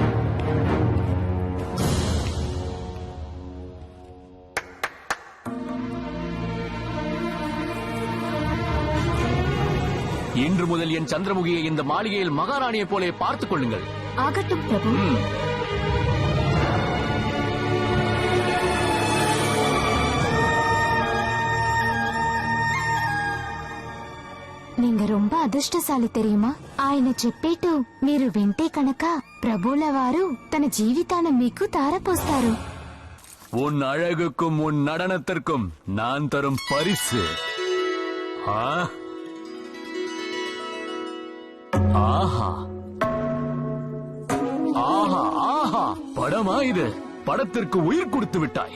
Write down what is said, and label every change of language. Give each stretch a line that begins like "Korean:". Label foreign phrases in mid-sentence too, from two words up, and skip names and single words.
Tamil: இன்று முதல் என் சந்திரமுகியை இந்த மாளிகையில் மகாராணியை போலே பார்த்துக் கொள்ளுங்கள். ஆகட்டும் பிரபு. நீங்க ரொம்ப அதிர்ஷ்டசாலி தெரியுமா?
Telugu: ఆయన చెప్పేటు మీరు వింటే కనుక ప్రభువుల వారు తన జీవితాన్ని మీకు తారపోస్తారు.
Tamil: உன் அழகுக்கும் உன் நடனத்திற்கும் நான் தரும் பரிசு. ஆஹா ஆஹா ஆஹா, படமா இது? படத்திற்கு உயிர் கொடுத்து விட்டாய்.